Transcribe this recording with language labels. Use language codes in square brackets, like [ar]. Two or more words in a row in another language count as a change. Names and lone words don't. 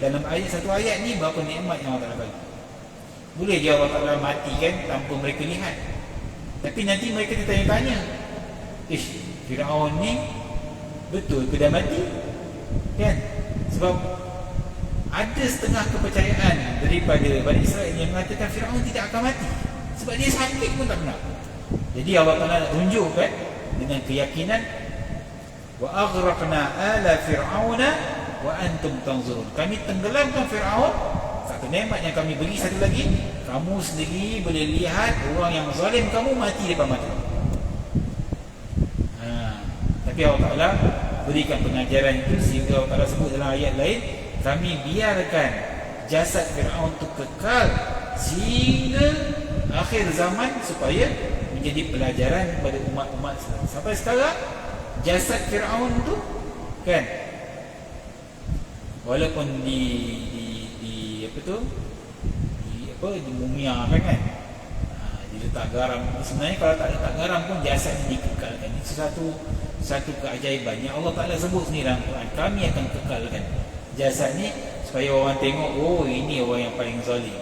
[ms] Dalam satu ayat ni berapa nikmat yang Allah Ta'ala bagi. Boleh je Allah Ta'ala matikan tanpa mereka lihat, tapi nanti mereka tertanya-tanya, Firaun ni betul ke dah mati? Kan? Sebab ada setengah kepercayaan daripada Bani Israel yang mengatakan Firaun tidak akan mati, sebab dia sakit pun tak pernah. Jadi Allah Ta'ala nak tunjukkan dengan keyakinan, [ar] wa aghraqna ala fir'auna wa antum tanzurun. [ms] Kami tenggelamkan Firaun, satu nikmat yang kami beri. Satu lagi, kamu sendiri boleh lihat orang yang zalim kamu mati depan mata. Tapi Allah Ta'ala berikan pengajaran itu, sehingga Allah Ta'ala sebut dalam ayat lain, kami biarkan jasad Fir'aun itu kekal sehingga akhir zaman, supaya menjadi pelajaran kepada umat-umat sampai sekarang. Jasad Fir'aun itu kan, walaupun dimumiakan kan, diletak garam. Sebenarnya kalau tak letak garam pun jasad dikekalkan. Itu satu keajaiban yang Allah Ta'ala sebut sendiri dalam Quran. Kami akan kekalkan jasad ni supaya orang tengok, ini orang yang paling zalim.